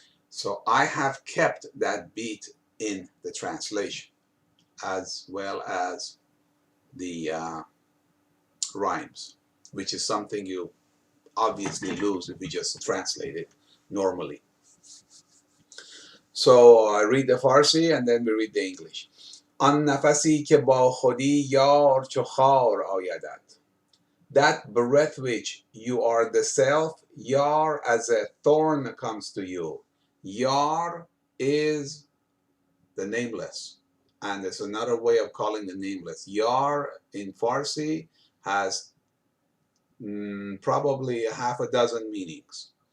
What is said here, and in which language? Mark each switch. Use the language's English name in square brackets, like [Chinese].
[English] So I have kept that beat in the translation, as well as the rhymes, which is something you obviously lose if you just translate it normally. So I read the Farsi and then we read the English. [Persian] آن نفسی که با خودی یار چو خار آیدت. [English] That breath which you are the self, yar as a thorn comes to you. Yar is the nameless. And there's another way of calling the nameless. Yar in Farsi has probably a half a dozen meanings.